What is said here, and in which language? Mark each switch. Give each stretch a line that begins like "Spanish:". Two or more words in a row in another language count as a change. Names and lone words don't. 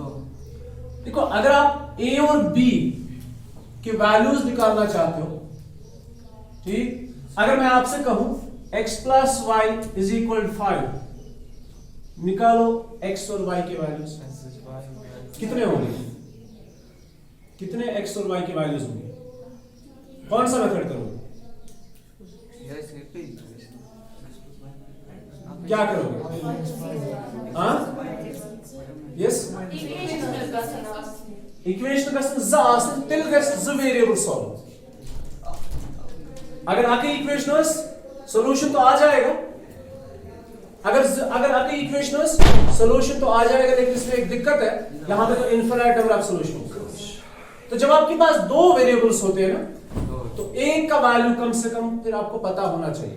Hindi: देखो, अगर आप a और b के वैल्यूज निकालना चाहते हो, ठीक, अगर मैं आपसे कहूं
English: x plus y is equal 5,
Hindi: निकालो x और y के वैल्यूज, कितने होंगे? कितने x और y के वैल्यूज होंगे? कौन सा मेथड करोगे? क्या करोगे? हाँ,
Kashmiri: Yes? Equation गसन ज आसन तेल गस ज वेरिएबल सॉल्व।
Hindi: अगर आके इक्वेशन हो सॉल्यूशन तो आ जाएगा, अगर आके इक्वेशन हो सॉल्यूशन तो आ जाएगा, लेकिन इसमें एक दिक्कत है, यहां पे तो
English: infinite number of solution
Hindi: होगा। तो जब आपके पास दो वेरिएबल्स होते हैं ना, तो एक का वैल्यू कम से कम फिर आपको पता होना चाहिए।